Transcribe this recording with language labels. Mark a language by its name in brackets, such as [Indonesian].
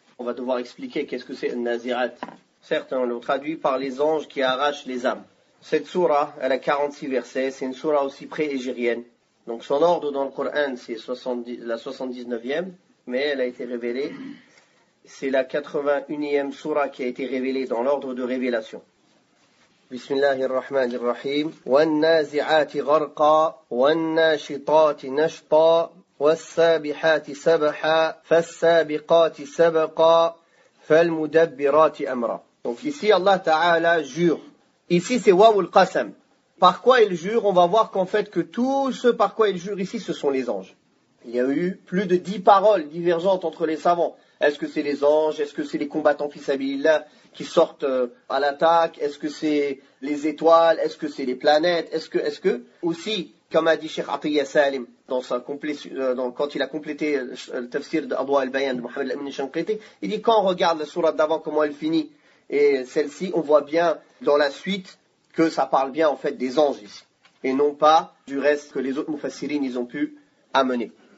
[French] On va devoir expliquer qu'est-ce que c'est An-Nazi'at. Certes, on le traduit par les anges qui arrachent les âmes. Cette sourate, elle a 46 versets, c'est une sourate aussi pré-égérienne. Donc son ordre dans le Coran, c'est la 79e, mais elle a été révélée. C'est la 81e sourate qui a été révélée dans l'ordre de révélation. [Arabic] بسم الله الرحمن الرحيم والنازعات غرقا والناشطات نشطا والسابحات سبحا فالسابقات سبقا فالمدبرات أمرا. [French] Donc ici Allah Ta'ala jure. Ici c'est waw al-qasam. Par quoi il jure? On va voir qu'en fait que tout ce par quoi il jure ici ce sont les anges. Il y a eu plus de 10 paroles divergentes entre les savants. Est-ce que c'est les anges? Est-ce que c'est les combattants fi sabilillah qui sortent à l'attaque? Est-ce que c'est les étoiles? Est-ce que c'est les planètes? Est-ce que aussi, comme a dit Cheikh Atiyya Salim quand il a complété le tafsir d'Adwa al-Bayan de Mohamed al-Amin al-Shanqiti, il dit quand on regarde la sourate d'avant comment elle finit et celle-ci, on voit bien dans la suite que ça parle bien en fait des anges ici et non pas du reste que les autres mufassirin ils ont pu amener.